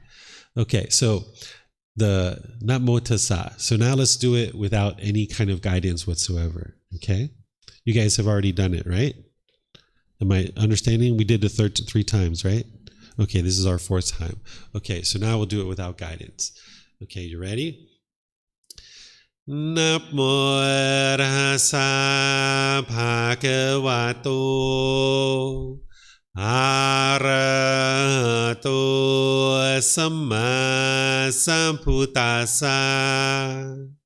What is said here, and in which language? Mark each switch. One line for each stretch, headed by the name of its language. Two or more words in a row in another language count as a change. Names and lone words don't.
English: Okay, so the Namo Tassa. So now let's do it without any kind of guidance whatsoever. Okay? You guys have already done it, right? Am I understanding? We did the third 3 times, right? Okay, this is our 4th time. Okay, so now we'll do it without guidance. Okay, you ready?
Pali: Namo Tassa Bhagavato Arahato Samma Sambuddhassa.